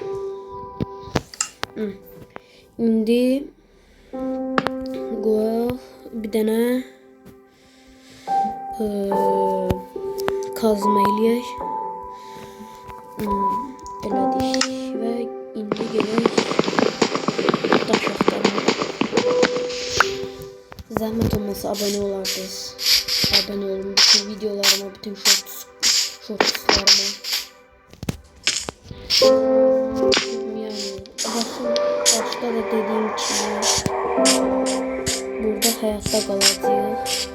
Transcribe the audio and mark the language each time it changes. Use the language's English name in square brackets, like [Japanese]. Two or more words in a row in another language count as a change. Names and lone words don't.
[Azerbaijani] İndi qoyaq [Turkish] bir tane [Azerbaijani] kazma eləyək. Elədik və indi gələk. [Turkish] Zahmet olmasa abone olardınız. Abone olun bütün videolarıma, bütün shortslarıma. Yani başta da dediğim gibi burada hayatta kalacağız.